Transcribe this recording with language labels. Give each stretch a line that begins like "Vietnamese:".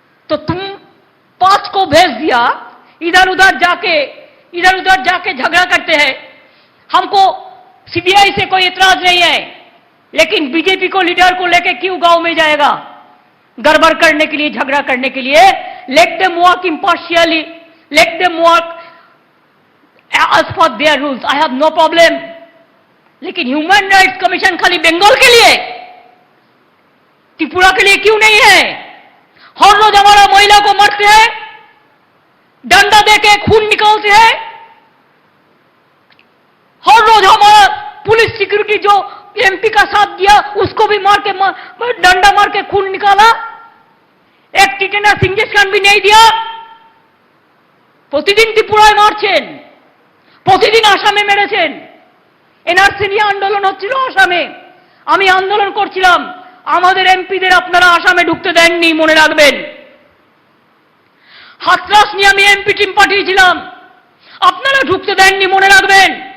Hindi: तो तुम 5 को भेज दिया, इधर उधर जाके झगड़ा करते हैं। हमको सीबीआई से कोई इतराज नहीं है, लेकिन बीजेपी को लीडर को लेके क्यों गांव में जाएगा गड़बड़ करने के लिए, झगड़ा करने के लिए।
English: Let them work impartially, let them work as per their rules, I have no problem।
Hindi: लेकिन ह्यूमन राइट्स कमीशन खाली बंगाल के लिए, त्रिपुरा के लिए क्यों नहीं है? हर रोज हमारा महिला को मरते हैं, डंडा देके खून निकालते हैं। हर रोज हमारा पुलिस सिक्योरिटी जो एमपी का साथ दिया उसको भी मार के डंडा मार के खून निकाला, एक टिटेनास इंजेक्शन भी नहीं दिया।
Bangla: প্রতিদিন ত্রিপুরায় মারছেন, প্রতিদিন আসামে মেরেছেন। এনআরসি নিয়ে আন্দোলন হচ্ছিল আসামে, আমি আন্দোলন করছিলাম, আমাদের এমপিদের আপনারা আসামে ঢুকতে দেননি, মনে রাখবেন। হাতরাস নিয়ে আমি এমপি টিম পাঠিয়েছিলাম, আপনারা ঢুকতে দেননি, মনে রাখবেন।